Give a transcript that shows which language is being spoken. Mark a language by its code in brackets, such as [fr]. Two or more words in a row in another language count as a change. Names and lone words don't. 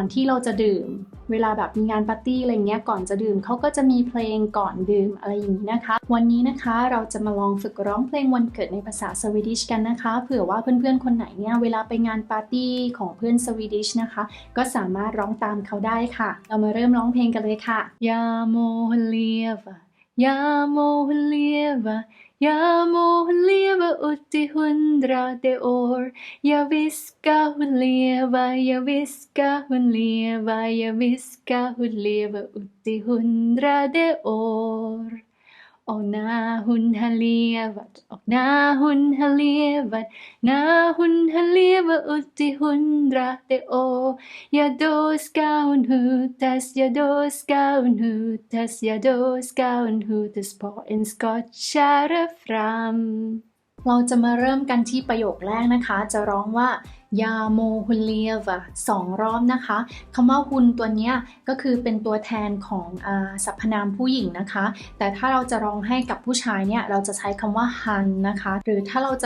[th] ที่เราจะดื่มเวลาแบบมีงานปาร์ตี้อะไรเงี้ยก่อนจะดื่มเขาก็จะมีเพลงก่อนดื่ม อะไรอย่างนี้นะคะวันนี้นะคะเราจะมาลองฝึกร้องเพลงวันเกิดในภาษาสวีดิชกันนะคะเผื่อว่าเพื่อนๆคนไหนเนี่ยเวลาไปงานปาร์ตี้ของเพื่อนสวีดิชนะคะก็สามารถร้องตามเขาได้ค่ะเรามาเริ่มร้องเพลงกันเลยค่ะ [sv] Jag må leva Jag må leva Jag må leva ut i 100 år Javisst ska hon leva Javisst ska hon leva Javisst ska hon leva ut i 100 år Och när hon har levat och när hon har levat När hon har levat ut i 100 år Ja då ska hon hutas Ja då ska hon hutas Ja då ska hon hutas på en skottkärra fram [th] เราจะมาเริ่มกันที่ประโยคแรกนะคะ จะร้องว่า [sv] Ja må hon leva [th] 2 รอบนะคะคำว่าฮุนตัวนี้ก็คือเป็นตัวแทนของสรรพนามผู้หญิงนะคะแต่ถ้าเราจะร้องให้กับผู้ชายเนี่ยเราจะใช้คำว่าฮันนะคะหรือถ้าเราจะ